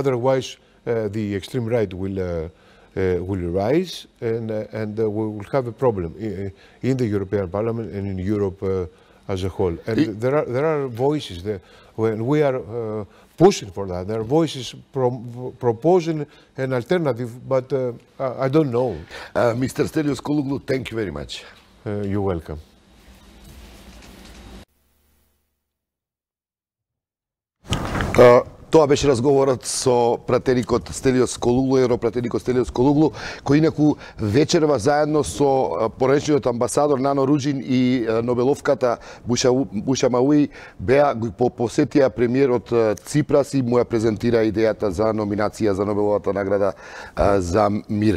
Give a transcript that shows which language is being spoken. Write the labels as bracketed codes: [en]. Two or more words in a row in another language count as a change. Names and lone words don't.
[en] Otherwise, the extreme right will rise, and we will have a problem in the European Parliament and in Europe as a whole. And there are voices there. When we are pushing for that, there are voices proposing an alternative, but I don't know. Mr. Stelios Kouloglou, thank you very much. You're welcome. [mk] Тоа беше разговорот со пратеникот Стелиос Кouloglou, европратеникот Стелиос Кouloglou, кој инаку вечерва заедно со поречниот амбасадор Нано Руџин и Нобеловката Буша Мауи го посетија премиерот Ципрас и му ја презентира идејата за номинација за Нобеловата награда за мир.